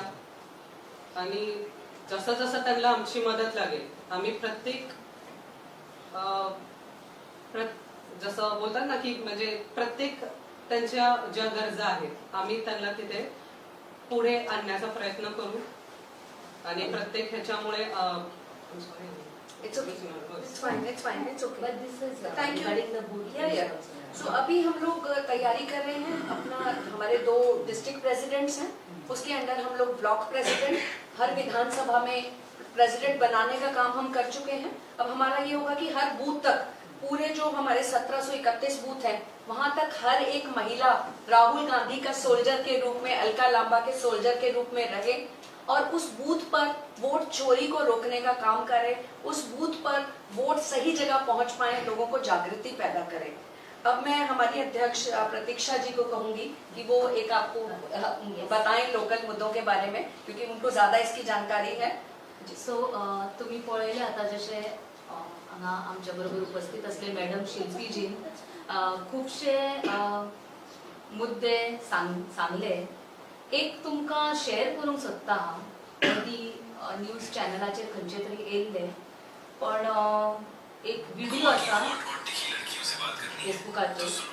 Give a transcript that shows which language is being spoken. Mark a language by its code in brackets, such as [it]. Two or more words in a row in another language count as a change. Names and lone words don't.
[mr] आणि जसं जसं त्यांना आमची मदत लागेल आम्ही प्रत्येक जसं बोलतात ना की म्हणजे प्रत्येक त्यांच्या ज्या गरजा आहेत आम्ही त्यांना तिथे पुढे आणण्याचा प्रयत्न करू। आणि प्रत्येक ह्याच्यामुळे [en] It's fine. But this is Thank you. regarding the booth. Yeah. [hi] So अभी हम लोग तैयारी कर रहे हैं अपना, हमारे 2 [en] district presidents [hi] हैं, उसके अंदर हम लोग [en] block president, [hi] हर विधानसभा में प्रेसिडेंट बनाने का काम हम कर चुके हैं। अब हमारा ये होगा कि हर बूथ तक, पूरे जो हमारे 1731 बूथ हैं वहां तक हर एक महिला राहुल गांधी का सोल्जर के रूप में, अलका लांबा के सोल्जर के रूप में रहे और उस बूथ पर वोट चोरी को रोकने का काम करे, उस बूथ पर वोट सही जगह पहुंच पाए, लोगों को जागृति पैदा करें। अब मैं हमारी अध्यक्ष प्रतीक्षा जी को कहूंगी कि वो एक आपको बताएं लोकल मुद्दों के बारे में, क्योंकि उनको ज्यादा इसकी जानकारी है। [kok] सो तुम्ही पळयले आता जशे हांगा आमच्या बरोबर उपस्थित असले मॅडम शिल्पीजीन खूपशे मुद्दे सांगले। एक तुमकां शेअर करूंक सोदता मदीं न्यूज चॅनलाचेर खंयचे तरी येयल्ले, पण एक व्हिडिओ आसा फेसबुकाचेर।